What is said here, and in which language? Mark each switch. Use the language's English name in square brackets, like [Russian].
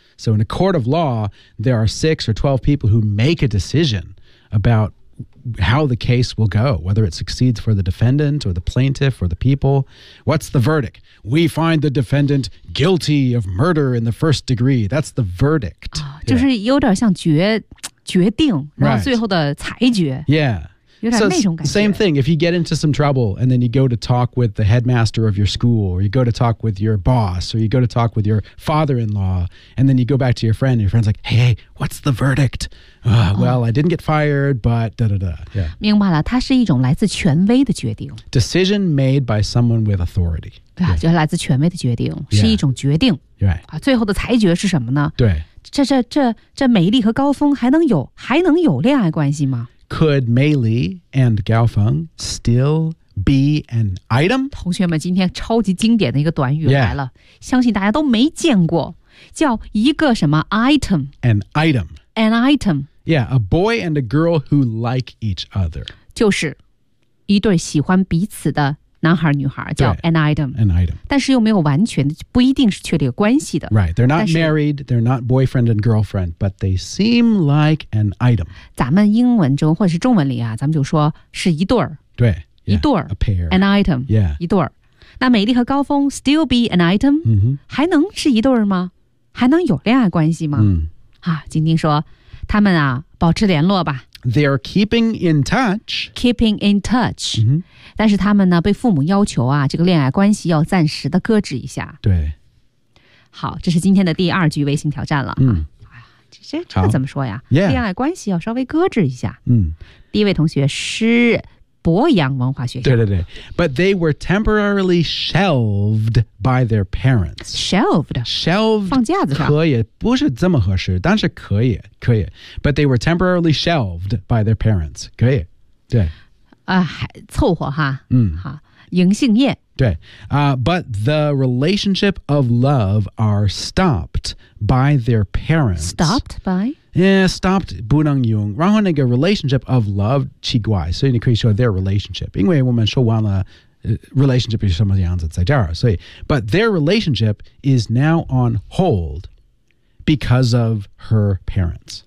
[English] So in a court of law, there are 6 or 12 people who make a decision about how the case will go, whether it succeeds for the defendant or the plaintiff or the people. What's the verdict? We find the defendant guilty of murder in the first degree. That's the verdict. [Chinese] 就是有点像决定，然后最后的裁决。 [English] Yeah. [Chinese] 有点那种感觉。 [English] So, same thing, if you get into some trouble and then you go to talk with the headmaster of your school or you go to talk with your boss or you go to talk with your father-in-law and then you go back to your friend and your friend's like, hey, what's the verdict? Well, I didn't get fired, but da-da-da. Yeah. [Chinese] 明白了，它是一种来自权威的决定。 [English] Decision made by someone with authority. [Chinese] 对啊，就是来自权威的决定，是一种决定。 [English] Right. [Chinese] 最后的裁决是什么呢？对。这美丽和高峰还能有恋爱关系吗？ [English] Could Mei Li and Gao Feng still be an item? [Chinese] 同学们，今天超级经典的一个短语来了， [English] yeah. [Chinese] 相信大家都没见过，叫一个什么 item? [English] An item. An item. Yeah, a boy and a girl who like each other. [Chinese] 就是一对喜欢彼此的男孩女孩叫 an item. [English] An item. [Chinese] 但是又没有完全，不一定是确立关系的。 [English] Right, they're not married, they're not boyfriend and girlfriend, but they seem like an item. [Chinese] 咱们英文中或者是中文里啊，咱们就说是一对儿。对，一对儿。 [English] A pair. An item. Yeah. [Chinese] 一对儿。那美丽和高峰 [English] still be an item?、 Mm-hmm. [Chinese] 还能是一对儿吗？还能有恋爱关系吗？ Mm. 啊，晶晶说，他们啊，保持联络吧。 [English] They're keeping in touch. Keeping in touch.、 Mm-hmm. [Chinese] 但是他们呢被父母要求啊这个恋爱关系要暂时的搁置一下。对。好，这是今天的第二句微信挑战了。嗯。这怎么说呀、 [English] yeah. [Chinese] 恋爱关系要稍微搁置一下。嗯。第一位同学是博洋文化学校。对对对。 [English] But they were temporarily shelved by their parents. Shelved? Shelved. [Chinese] 放架子上。可以不是这么合适但是可以可以。 [English] But they were temporarily shelved by their parents. [Chinese] 可以。对。凑合哈，嗯，好，银杏叶， [English] 对，but the relationship of love are stopped by their parents. Stopped by? [Chinese] Yeah, stopped 不能用。然后那个 relationship of love 奇怪，所以你可以说 their relationship， 因为我们说完了、relationship 是什么样子在这儿，所以 [English] but their relationship is now on hold because of her parents.